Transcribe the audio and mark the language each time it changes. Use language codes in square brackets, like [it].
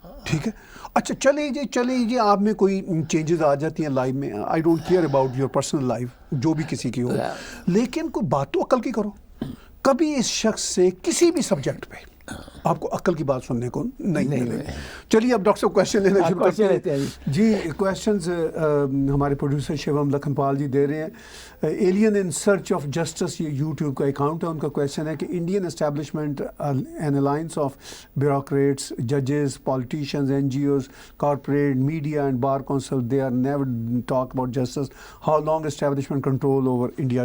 [ur] ٹھیک ہے, اچھا چلے جی آپ میں کوئی چینجز آ جاتی ہیں لائف میں, [en] I don't care about your personal life, [ur] جو بھی کسی کی ہو, لیکن کوئی بات تو عقل کی کرو. کبھی اس شخص سے کسی بھی سبجیکٹ پہ آپ کو عقل کی بات سننے کو نہیں ملے. چلیے اب ڈاکٹر صاحب کویشچن لینا شروع کرتے ہیں. جی کویشچنز ہمارے پروڈیوسر شیوم لکھن پال جی دے رہے ہیں. [en] alien in search of justice, [ur] یہ یوٹیوب کا اکاؤنٹ ہے, ان کا کویشچن ہے کہ [en] Indian establishment an alliance of bureaucrats, ججز, politicians, NGOs, corporate, media and bar council, they are never talk about justice, how long establishment control over India.